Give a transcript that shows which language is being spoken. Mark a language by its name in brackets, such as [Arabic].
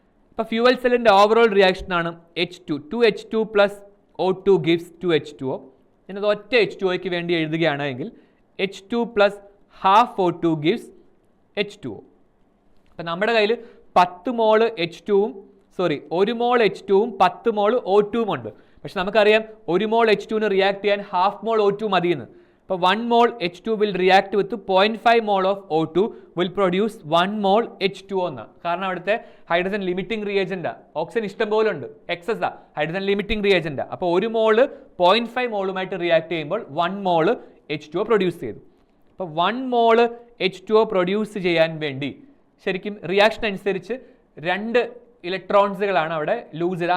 [Malayalam] അപ്പോൾ ഫ്യൂവൽ സെല്ലിന്റെ overall reaction ആണ് H2. [English] 2H2 plus O2 gives 2H2O. [Malayalam] ഞാനത് ഒറ്റ H2Oയ്ക്ക് വേണ്ടി എഴുതുകയാണെങ്കിൽ [English] H2 plus half O2 gives H2O. [Malayalam] അപ്പം നമ്മുടെ കയ്യിൽ 10 mole H2ഉം 1 mole H2ഉം 10 mole O2ഉം ഉണ്ട്. പക്ഷെ നമുക്കറിയാം 1 mole H2ന് റിയാക്ട് ചെയ്യാൻ ഹാഫ് മോൾ O2 മതിയെന്ന്. [English] അപ്പോൾ 1 mole H2 will react with 0.5 mole of O2 will produce 1 mole H2O എന്നാണ്. [Malayalam] കാരണം അവിടുത്തെ ഹൈഡ്രജൻ ലിമിറ്റിംഗ് റിയേജൻ്റാ. ഓക്സിജൻ ഇഷ്ടം പോലെ ഉണ്ട്, എക്സസാ ഹൈഡ്രജൻ ലിമിറ്റിംഗ് റിയേജൻ്റാ. അപ്പോൾ 1 mole 0.5 മോളുമായിട്ട് റിയാക്ട് ചെയ്യുമ്പോൾ 1 mole H2O പ്രൊഡ്യൂസ് ചെയ്തു. അപ്പോൾ 1 mole H2O പ്രൊഡ്യൂസ് ചെയ്യാൻ വേണ്ടി ശരിക്കും റിയാക്ഷൻ അനുസരിച്ച് 2 ഇലക്ട്രോൺസുകളാണ് അവിടെ ലൂസ് ചെയ്തത്.